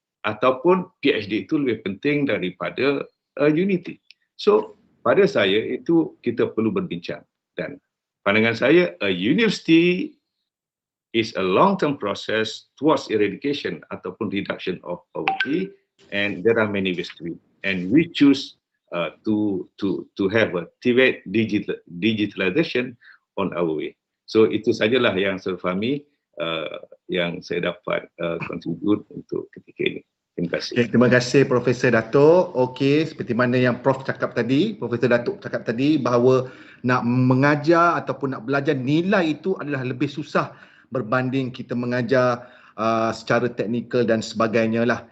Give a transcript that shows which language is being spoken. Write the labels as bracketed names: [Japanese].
[Malay] Ataupun PhD itu lebih penting daripada unity? So, pada saya itu kita perlu berbincang. Dan pandangan saya, [English] a university is a long-term process towards eradication ataupun reduction of poverty, and there are many ways to it. And we choose to have a digitalization on our way. [Malay] So itu sajalah yang saya fahami, yang saya dapat contribute untuk ketika ini. Terima kasih. Okay, terima kasih Profesor Datuk. Okey, seperti mana yang Prof cakap tadi, Profesor Datuk cakap tadi, bahawa nak mengajar ataupun nak belajar nilai itu adalah lebih susah berbanding kita mengajar secara teknikal dan sebagainya lah.